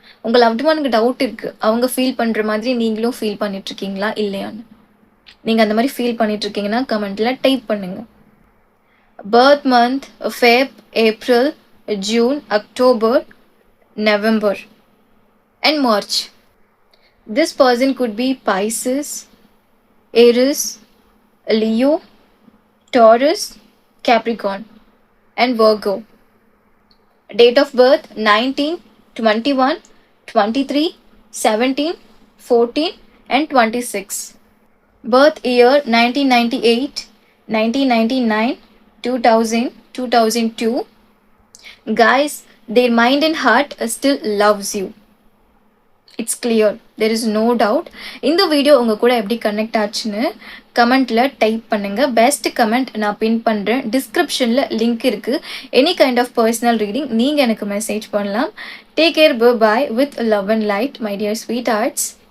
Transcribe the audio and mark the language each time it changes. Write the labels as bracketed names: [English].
[Tamil] உங்கள் லவ்டு ஒனுக்கு டவுட் இருக்குது, அவங்க ஃபீல் பண்ணுற மாதிரி நீங்களும் ஃபீல் பண்ணிகிட்ருக்கீங்களா இல்லையான்னு. நீங்கள் அந்த மாதிரி ஃபீல் பண்ணிகிட்ருக்கீங்கன்னா கமெண்ட்டில் டைப் பண்ணுங்கள். Birth month Feb, April, June, October, November and March. [English] This person could be Pisces, Aries, Leo, Taurus, Capricorn and Virgo. Date of birth 19, 21, 23, 17, 14 and 26. Birth year 1998, 1999, 2000, 2002. Guys, their mind and heart still loves you. It's clear, there is no doubt. [Tamil] இந்த video உங்கள் கூட எப்படி connect ஆச்சுன்னு கமெண்ட்டில் type பண்ணுங்கள். Best comment நான் பின் பண்ணுறேன். டிஸ்கிரிப்ஷனில் லிங்க் இருக்குது. Any kind of personal reading நீங்கள் எனக்கு மெசேஜ் பண்ணலாம். [English] Take care, bye with love and light my dear sweethearts.